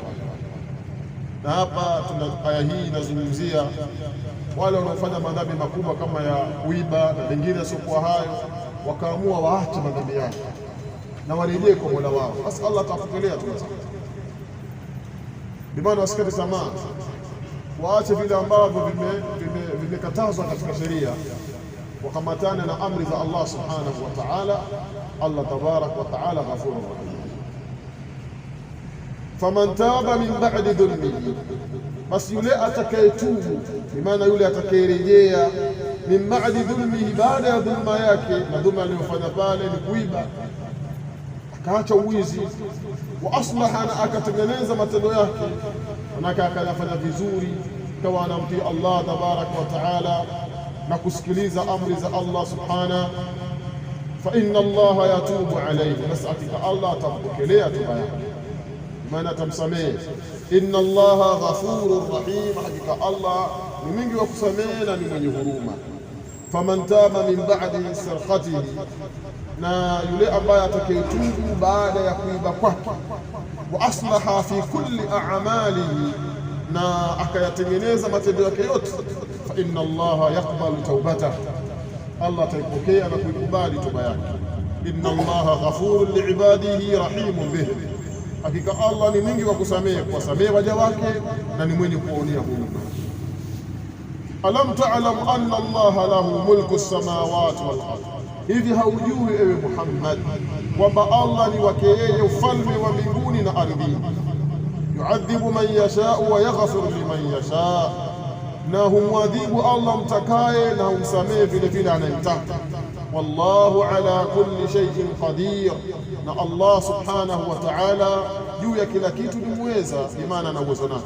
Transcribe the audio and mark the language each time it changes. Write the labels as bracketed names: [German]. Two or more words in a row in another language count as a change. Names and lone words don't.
[Swahili] Na hapa tuna aya hii inazungumzia wale wanaofanya madhambi makubwa kama ya kuiba na mengine yasiokuwa hayo, wakaamua waache madhambi yao na warejee kwa Mola wao, basi Allah atawapokelea tu. Bimaana wasikate tamaa, waache vile ambavyo vimekatazwa katika sheria, wakamatane na amri za Allah [Arabic] سبحانه وتعالى. الله تبارك وتعالى غفور رحيم. فمن تاب من بعد ظلمه, [Swahili] basi yule atakayetubu, bimaana yule atakayerejea, [Arabic] من بعد ظلمه, baada [Swahili] ya dhulma yake, na dhulma aliyofanya pale ni kuiba, akaacha uwizi, [Arabic] وأصلح, [Swahili] na akatengeneza matendo yake, manake akayafanya vizuri, kawa anamtii Allah [Arabic] تبارك وتعالى [Swahili] na kusikiliza amri za Allah subhanahu, [Arabic] فإن الله يتوب عليه, [Swahili] basi hakika Allah atampokelea toba yake, maana atamsamehe. [Arabic] إن الله غفور رحيم, [Swahili] hakika Allah ni mwingi wa kusamehe na ni mwenye huruma. [Arabic] فمن تاب من بعد سرقته, [Swahili] na yule ambaye atakayetubu baada ya kuiba kwake, [Arabic] وأصلح في كل أعماله, [Swahili] na akayatengeneza matendo yake yote, [Arabic] فإن الله يقبل توبته, [Swahili] Allah ataipokea na kuikubali toba yake. [Arabic] إن الله غفور لعباده رحيم بهم, [Swahili] hakika Allah ni mwingi wa kusamehe, kuwasamehe waja wake na ni mwenye kuonea huruma. [Arabic] ألم تعلم أن الله له ملك السماوات والأرض, [Swahili] hivi haujui ewe Muhammad kwamba Allah ni wake yeye ufalme wa mbinguni na ardhini. [Arabic] يعذب من يشاء ويغفر لمن يشاء, [Swahili] na humwadhibu Allah mtakaye na humsamehe vile vile anayemtaka. [Arabic] والله على كل شيء قدير, [Swahili] na Allah [Arabic] سبحانه وتعالى [Swahili] juu ya kila kitu ni muweza, imana na uwezo nacho.